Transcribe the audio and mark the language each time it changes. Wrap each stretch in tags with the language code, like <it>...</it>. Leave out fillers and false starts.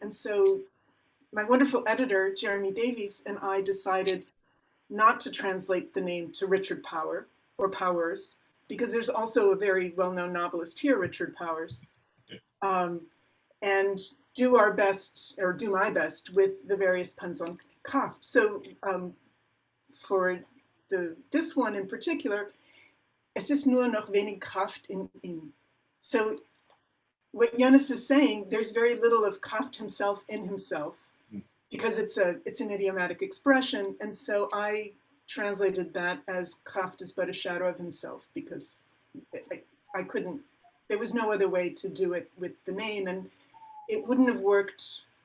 <en>And so my wonderful editor, Jeremy Davies, and I decided not to translate the name to Richard Power or Powers, because there's also a very well-known novelist here, Richard Powers, and do our best, or do my best, with the various puns on Kraft. So for this one in particular,</en> <de>es ist nur noch wenig Kraft in ihm.</de> <en>So what Jonas is saying, there's very little of Kraft himself in himself, because it's an idiomatic expression. And so I translated that as Kraft is but a shadow of himself, because I couldn't, there was no other way to do it with the name, and it wouldn't have worked.</en>